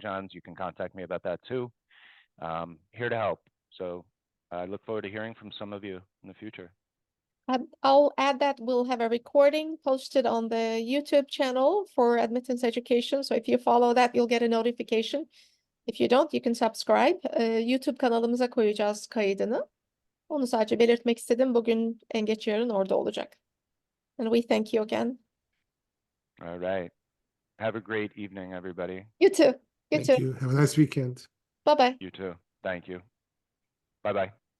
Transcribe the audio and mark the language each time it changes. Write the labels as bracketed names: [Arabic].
[English] John's, you can contact me about that too. Here to help. So I look forward to hearing from some of you in the future. I'll add that we'll have a recording posted on the YouTube channel for Admittance Education. So if you follow that, you'll get a notification. If you don't, you can subscribe. [Turkish] YouTube kanalımıza koyacağız kaydını. Onu sadece belirtmek istedim. Bugün en geç yarın orada olacak. [English] And we thank you again. All right. Have a great evening, everybody. You too. Thank you. Have a nice weekend. Bye-bye. You too. Thank you. Bye-bye.